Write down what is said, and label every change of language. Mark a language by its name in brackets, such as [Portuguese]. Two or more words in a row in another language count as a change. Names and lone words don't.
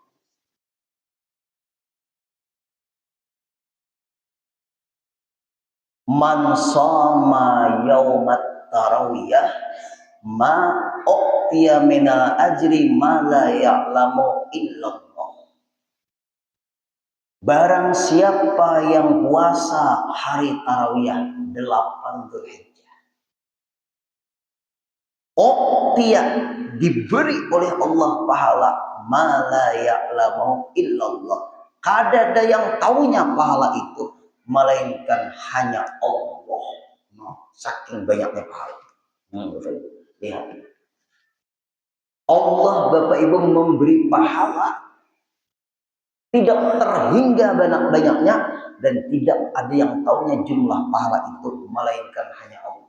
[Arabic] من صام يوم التروية ما أعطي من الأجر ما لا يعلم إلا الله. [Indonesian] Barang siapa yang puasa hari tarawiyah 8 Dzulhijjah, uqtiya diberi oleh Allah pahala [Arabic] ما لا يعلم إلا الله. [Banjar] Kada ada yang tahunya pahala itu melainkan hanya Allah. [Indonesian] Saking banyaknya pahala. Lihat. Allah Bapak Ibu memberi pahala tidak terhingga banyak-banyaknya dan tidak ada yang tahunya jumlah pahala itu melainkan hanya Allah.